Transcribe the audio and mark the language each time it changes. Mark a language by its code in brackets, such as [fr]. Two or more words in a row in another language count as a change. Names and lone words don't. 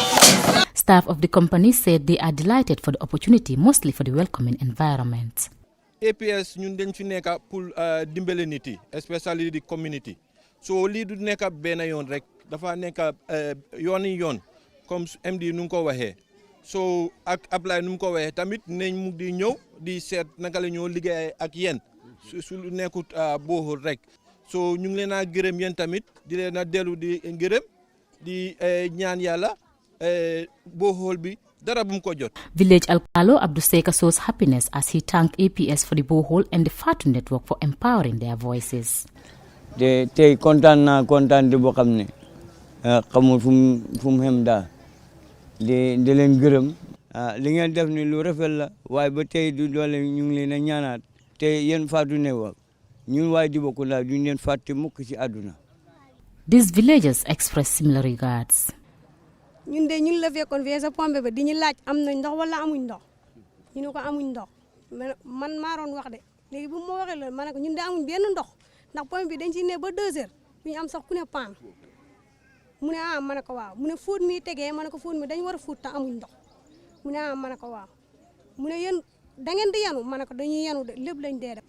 [en] Staff of the company said they are delighted for the opportunity, mostly for the welcoming environment. [wo] APS ñun dañ fi nekk pour dimbale nit yi especially di community so lii du nekk benn yoon rek dafa nekk yoon comme MD nu ko waxee so ak Ablaye nu ko waxee tamit nañ mu di ñëw di seet naka la ñoo liggéey ak yéen su nekkut booxul rek so ñu ngi leen a gërëm yéen tamit di leen a dellu di gërëm di ñaan yàlla booxul bi dara bu mu ko jot. [en] Village Alkalo Abdou Seka shows happiness as he thanked APS for the borehole and the Fatu Network for empowering their voices. [wo] te tey kontaan di boo xam ne xamul fu mu xem daal di leen gërëm li ngeen def ni lu rafet la waaye ba tey du doole ñu ngi leen a ñaanaat te yéen Fatu Network ñun waaye Dibakunda duñ leen fàtte mukk ci àdduna. [en] These villagers express similar regards. [wo] ñun de ñun la fekkoon fee sa pompe ba di ñu laaj am nañ ndox wala amuñ ndox ñu ne ko amuñ ndox man maa doon wax de léegi bu ma waxee loolu ma ne ko ñun de amuñ benn ndox ndax pompe bi dañ ciy ne ba 2 heures ñu am sax ku ne paan mu ne ma ne ko waaw mu ne fóot mi tegee ma ne ko fóot mi dañ war a fóot te amuñ ndox mu ne ma ne ko waaw mu ne yéen da ngeen di yanu ma ne ko dañuy yanu de lépp lañ dee def.